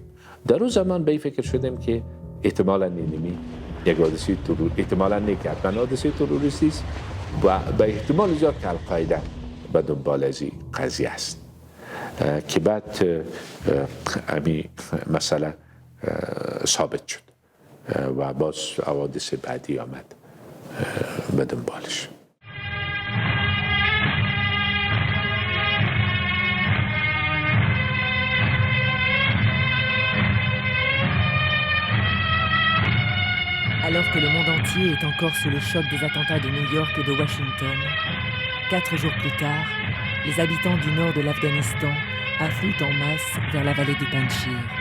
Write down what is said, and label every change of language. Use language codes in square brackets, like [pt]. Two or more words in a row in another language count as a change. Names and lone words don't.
[fa] در اون زمان به این فکر شدیم که احتمالاً اینمی یک حادثه احتمالاً نه که حتما حادثه تروریستی است و به احتمال زیاد که القاعده به دنبال از این قضیه است که بعد همین مسئله ثابت شد و باز حوادث بعدی آمد به دنبالش. [fr] Alors que le monde entier est encore sous le choc des attentats de New York et de Washington, 4 jours plus tard, les habitants du nord de l'Afghanistan affluent en masse vers la vallée du Panjshir.